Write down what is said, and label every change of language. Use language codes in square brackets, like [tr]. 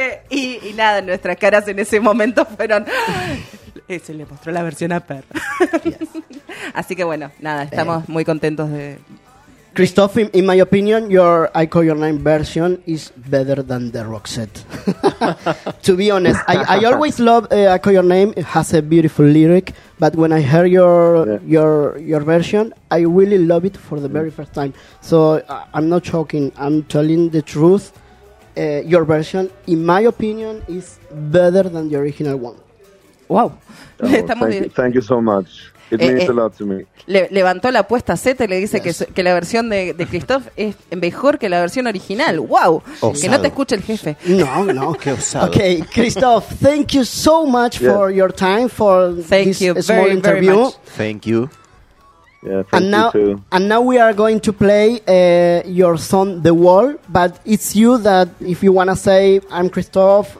[es] Y nada, nuestras caras en ese momento fueron... Se le mostró la versión a Per. Yes. Así que bueno, nada, estamos muy contentos de... [en] Christoph, in my opinion, your I Call Your Name version is better than the Roxette. To be honest, I always love I Call Your Name. It has a beautiful lyric, but when I hear your version, I really love it for the very first time. So I'm not joking. I'm telling the truth. Your version, in my opinion, is better than the original one. Wow. Thank you so much. It means a lot to me. [es] Levantó la apuesta a Zeta y le dice que la versión de Christoph es mejor que la versión original. Wow. Osado. Que no te escuche el jefe. No, qué osado. [en] Okay, Christoph, thank you so much for your time for this small interview. Very much. Thank you. Yeah, thank you too. And now we are going to play your song "The Wall," but it's you that, if you want to say, "I'm Christoph,"